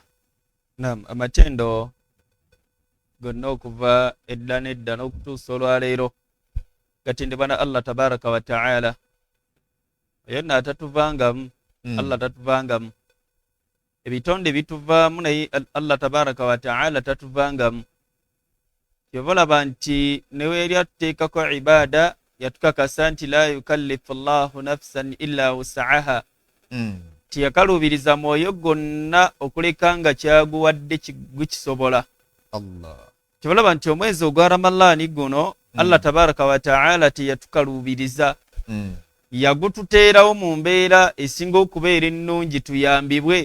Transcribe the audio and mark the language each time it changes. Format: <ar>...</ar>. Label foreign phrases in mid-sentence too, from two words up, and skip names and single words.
<lg>Naam, amatendo gonna okuva edda n'edda n'okutuusa olwaleero gatendebwa na</lg> <ar>الله تبارك وتعالى.</ar> <lg>Yonna atatuvangamu, Allah tatuvangamu. Ebitonde bituvaamu naye</lg> <ar>الله تبارك وتعالى</ar> <lg>tatuvangamu. Yovolaba nti neweeri atuteekako ibaada yatukakasa nti</lg> <ar>لا يكلف الله نفسا إلا وسعها.</ar> <lg>Tiyakalubiriza mwoyo gonna okuleka nga kyaguwadde gukisobola. Allah. Kibalaba nti omwezi ogwa Ramadhaani guno</lg> <ar>الله تبارك وتعالى</ar> <lg>teyatukalubiriza. Yagututeerawo mu mbeera esinga okubeera ennungi tuyambibwe.</lg>